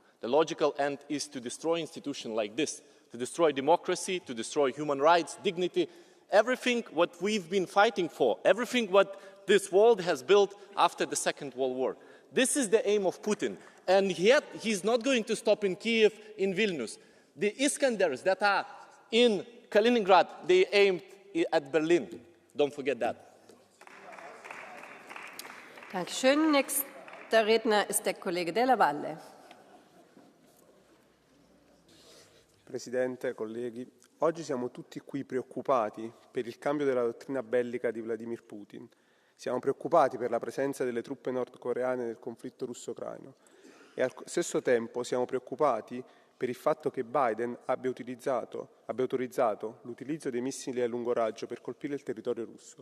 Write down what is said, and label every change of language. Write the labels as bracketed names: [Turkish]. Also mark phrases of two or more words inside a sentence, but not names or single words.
[English] The logical end is to destroy institutions like this, to destroy democracy, to destroy human rights, dignity, everything what we've been fighting for, everything what this world has built after the Second World War. This is the aim of Putin. And yet, he's not going to stop in Kiev, in Vilnius. The Iskanders that are in Kaliningrad, they aimed at Berlin. Don't forget that. [German] Dankeschön. Nächster Redner ist der Kollege Della Valle. [Italian] Presidente, colleghi, oggi siamo tutti qui preoccupati per il cambio della dottrina bellica di Vladimir Putin. Siamo preoccupati per la presenza delle truppe nordcoreane nel conflitto russo-ucraino e al stesso tempo siamo preoccupati per il fatto che Biden abbia autorizzato l'utilizzo dei missili a lungo raggio per colpire il territorio russo.